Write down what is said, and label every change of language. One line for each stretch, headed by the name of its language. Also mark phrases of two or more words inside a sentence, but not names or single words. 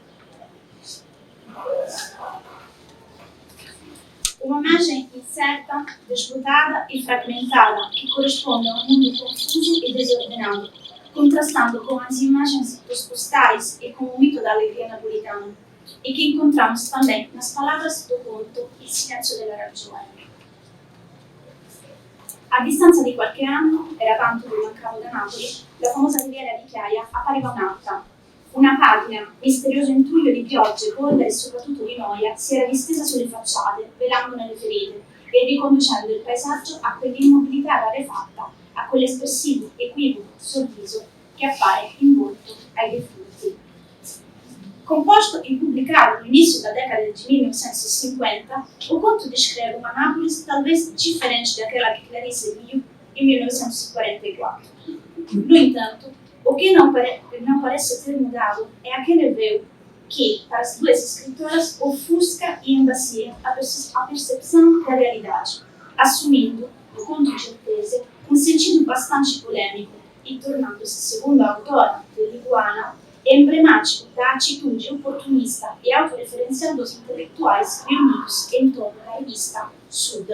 Portuguese: Uma imagem incerta, disputada e fragmentada que corresponde a um mundo confuso e desordenado, contrastando com as imagens dos postais e com o mito da alegria napolitana, e que encontramos também nas palavras do conto Il silenzio della ragione.
Italian: A distanza di qualche anno, era tanto che mancavo da Napoli, la famosa riviera di Chiaia appariva un'altra. Una pagina, misterioso intruglio di piogge, polvere e soprattutto di noia, si era distesa sulle facciate, velandone le ferite e riconducendo il paesaggio a quell'immobilità rarefatta, a quell'espressivo, equivoco sorriso che appare in volto ai defunti.
Portuguese: Composto e pubblicato no início da década de 1950, o conto descreve uma Nápoles talvez diferente daquela que Clarice viu em 1944. No entanto, o que não parece ter mudado é aquele véu que, para as duas escritoras, ofusca e embacia a percepção da realidade, assumindo, no conto de Ortese, um sentido bastante polêmico e tornando-se, segundo a autora de L'Iguana, emblemático da atitude oportunista e autorreferencial dos intelectuais reunidos em torno da revista Sud.